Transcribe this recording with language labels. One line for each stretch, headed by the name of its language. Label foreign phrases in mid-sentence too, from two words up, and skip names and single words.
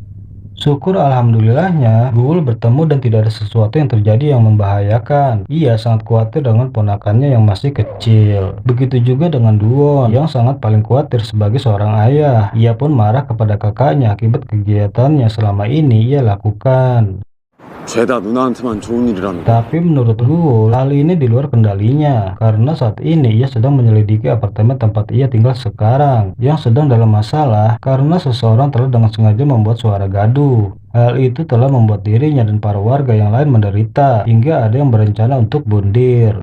Indonesian: Syukur alhamdulillahnya Guwul bertemu dan tidak ada sesuatu yang terjadi yang membahayakan. Ia sangat khawatir dengan ponakannya yang masih kecil. Begitu juga dengan Duon yang sangat paling khawatir sebagai seorang ayah. Ia pun marah kepada kakaknya akibat kegiatannya selama ini ia lakukan.
Korean: 죄다 누나한테만 좋은 일이라는 거.
Indonesian: Tapi menurut Guwul, hal ini di luar kendalinya karena saat ini ia sedang menyelidiki apartemen tempat ia tinggal sekarang yang sedang dalam masalah karena seseorang telah dengan sengaja membuat suara gaduh. Hal itu telah membuat dirinya dan para warga yang lain menderita hingga ada yang berencana untuk bundir.